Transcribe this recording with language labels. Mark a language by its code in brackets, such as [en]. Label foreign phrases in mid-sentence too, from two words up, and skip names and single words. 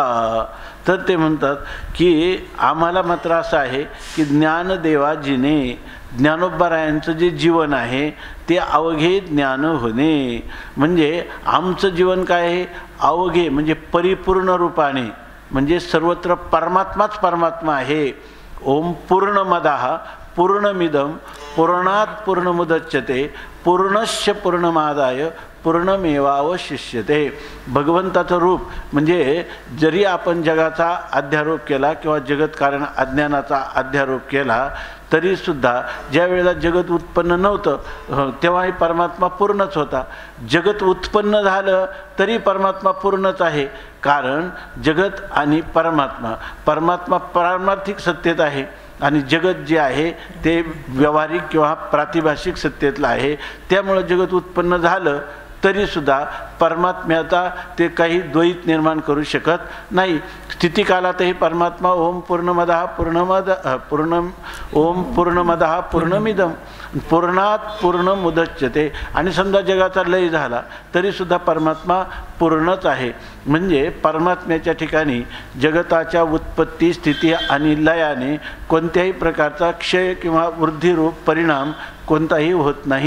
[mr] तर ते म्हणतात की आम्हाला मात्र असं आहे की ज्ञानदेवाजीने, ज्ञानोबारायांचं जे जीवन आहे ते अवघे ज्ञान होणे. म्हणजे आमचं जीवन काय आहे, अवघे म्हणजे परिपूर्ण रूपाने, म्हणजे सर्वत्र परमात्माच परमात्मा आहे. [sa] ओम पूर्णमदः पूर्णमिदं पूर्णात पूर्णमुदच्यते पूर्णस्य पूर्णमादाय पूर्णमेवावशिष्यते. [mr] भगवंताचं रूप म्हणजे जरी आपण जगाचा अध्यारोप केला किंवा जगतकारण अज्ञानाचा अध्यारोप केला तरीसुद्धा ज्या वेळेला जगत उत्पन्न नव्हतं तेव्हाही परमात्मा पूर्णच होता. जगत उत्पन्न झालं तरी परमात्मा पूर्णच आहे. कारण जगत आणि परमात्मा, परमात्मा पारमार्थिक सत्तेत आहे आणि जगत जे आहे ते व्यावहारिक किंवा प्रातिभाषिक सत्तेतलं आहे. त्यामुळं जगत उत्पन्न झालं तरीसुद्धा परमात्म्याचा ते काही द्वैत निर्माण करू शकत नाही. स्थितिकालातही परमात्मा [sa] ओम पूर्णमदः पूर्णमिदं पूर्णात पूर्ण मुदच्यते. [mr] आणि समजा जगाचा लय झाला तरीसुद्धा परमात्मा पूर्णच आहे. म्हणजे परमात्म्याच्या ठिकाणी जगताच्या उत्पत्ती, स्थिती आणि लयाने कोणत्याही प्रकारचा क्षय किंवा वृद्धिरूप परिणाम कोणताही होत नाही.